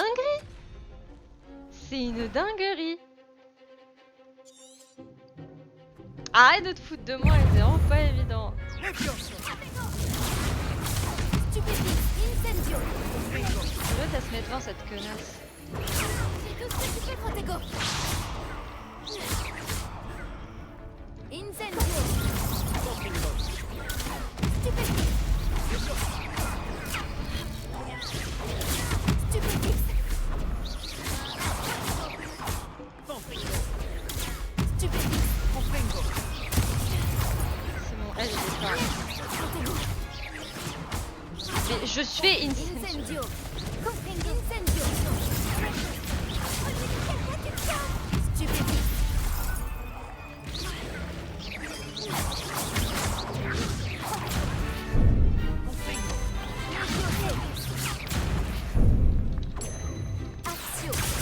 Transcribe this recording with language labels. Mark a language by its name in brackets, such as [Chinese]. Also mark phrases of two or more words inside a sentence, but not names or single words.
[French] dinguerie. C'est une dinguerie. Arrête de te foutre de moi, c'est vraiment pas évident. [Latin] Incendio. [French] L'autre elle se met devant cette connasse. Fais tout ce que tu peux, [Latin] Protego. Incendio. [French] Stupéfix. Stupéfix. Stupéfix. C'est bon, elle est pas. Mais je fais une [Latin] Incendio. Incendio. Stupéfix. Accio.